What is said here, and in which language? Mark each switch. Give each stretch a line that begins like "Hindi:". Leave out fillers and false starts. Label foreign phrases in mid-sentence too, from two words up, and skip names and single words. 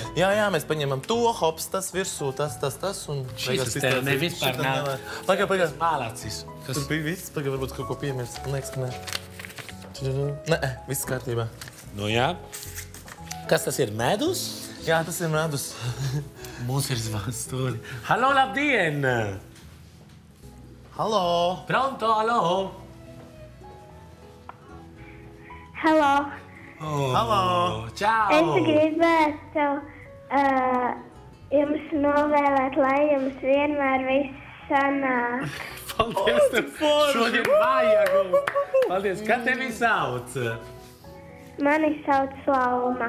Latvian: Jā, mēs paņemam to, hops, tas virsū, tas, un... Šis tev nevispār nav. Pagā. Mālācis. Tur bija viss, pagā varbūt kaut ko piemirst. Man liekas, ka nē. Nē, viss kārtībā. Nu jā. Kas tas ir, medus? Jā, tas ir medus. Mums ir zvans stūri. Halo, labdien! Halo! Pronto, halo! Halo! Halo! Čau! Es gribētu jums novēlēt, lai jums vienmēr viss sanāk. Paldies tev! Šodien vajag! Paldies! Kā tevi sauc? Mani sauc Lauma.